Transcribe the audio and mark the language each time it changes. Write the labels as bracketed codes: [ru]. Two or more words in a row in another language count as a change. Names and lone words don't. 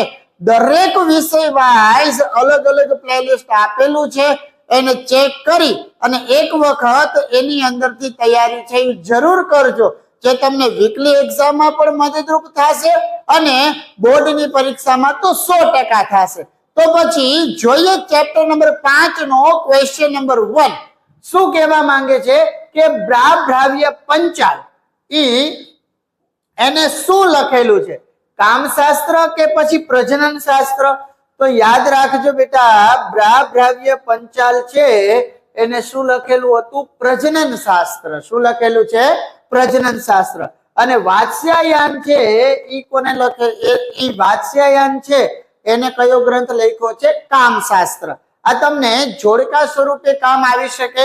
[gu] દરેક વિષય વાઇઝ અલગ અલગ પ્લેલિસ્ટ આપેલું છે, એને ચેક કરી અને એક વખત એની અંદરથી તૈયારી છે એ જરૂર કરજો, જે તમને [en] weekly examમાં [gu] પણ મદદરૂપ થશે અને બોર્ડની પરીક્ષામાં તો 100% થશે। તો પછી જોઈએ [en] chapter number 5 [gu] નો [en] question number 1 [gu] શું કહેવા માંગે છે કે બ્રાભ્રાવ્ય પંચાલ એને શું લખેલું છે, કામશાસ્ત્ર કે પછી પ્રજનન શાસ્ત્ર? તો યાદ રાખજો બેટા બ્રાભ્રાવ્ય પંચાલ છે એને શું લખેલું હતું? પ્રજનન શાસ્ત્ર। શું લખેલું છે? પ્રજનન શાસ્ત્ર। અને વાત્સ્યાયન છે ઈ કોને લખે? ઈ વાત્સ્યાયન છે એને કયો ગ્રંથ લખ્યો છે? કામશાસ્ત્ર। આ તમને જોડકા સ્વરૂપે કામ આવી શકે।